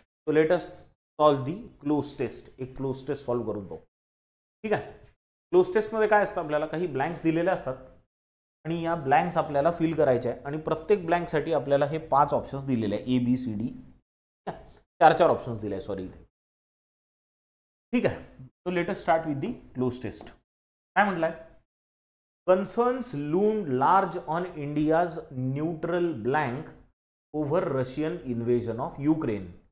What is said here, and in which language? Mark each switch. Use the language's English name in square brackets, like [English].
[English] So let us solve the cloze test. [Marathi] एक cloze test solve करून पाहू. ठीक आहे. क्लोज टेस्टमध्ये काय असतं, आपल्याला काही ब्लँक्स दिलेले असतात आणि या ब्लँक्स आपल्याला फिल करायचे आहे आणि प्रत्येक ब्लँकसाठी आपल्याला हे 5 ऑप्शन्स दिलेले आहे, ABCD 4 ऑप्शन्स दिले आहे, सॉरी इथे. ठीक आहे. [English] So let us start with the cloze test. [Marathi] काय म्हटलंय, [English] concerns loomed large on India's neutral blank over Russian invasion of Ukraine.